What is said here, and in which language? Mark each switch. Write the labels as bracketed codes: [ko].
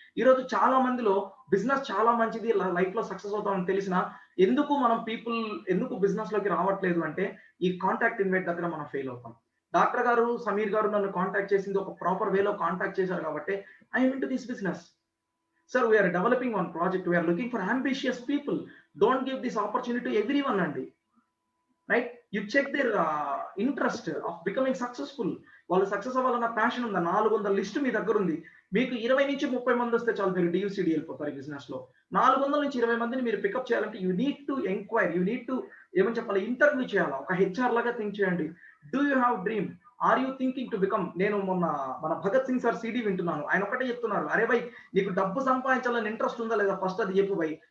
[te] ఈ రోజు చాలా మందిలో బిజినెస్ చాలా మంచిది, లైఫ్ లో సక్సెస్ అవుతామని తెలిసిన ఎందుకు మనం పీపుల్ ఎందుకు బిజినెస్ లోకి రావట్లేదు అంటే ఈ కాంటాక్ట్ ఇన్వైట్ దగ్గర మనం ఫెయిల్ అవుతాం. డాక్టర్ గారు సమీర్ గారు నన్ను కాంటాక్ట్ చేసింది ఒక ప్రాపర్ వేలో కాంటాక్ట్ చేశారు కాబట్టి [en] I'm into this business. Sir, we are developing one project. We are looking for ambitious people. Don't give this opportunity to everyone, Andy. Right? You check their interest of becoming successful. [te] వాళ్ళు success అవ్వాలన్న passion ఉందా? 400 list మీ దగ్గర ఉంది. మీకు 20 నుంచి 30 మంది వస్తే చాలు, మీరు DUCD వెళ్ళిపోతారు బిజినెస్ లో. 400 నుంచి 20 మందిని మీరు పికప్ చేయాలంటే [en] you need to enquire, you need to [te] ఏమని చెప్పాలి, ఇంటర్వ్యూ చేయాలి. ఒక HR లాగా థింక్ చేయండి. [en] Do you have dream? Are you thinking to become? [te] నేను మొన్న మన భగత్ సింగ్ సార్ CD వింటున్నాను, ఆయన ఒకటే చెప్తున్నారు, అరే భయ్ నీకు డబ్బు సంపాదించాలని ఇంట్రెస్ట్ ఉందా లేదా ఫస్ట్ అది చెప్పు భయ్.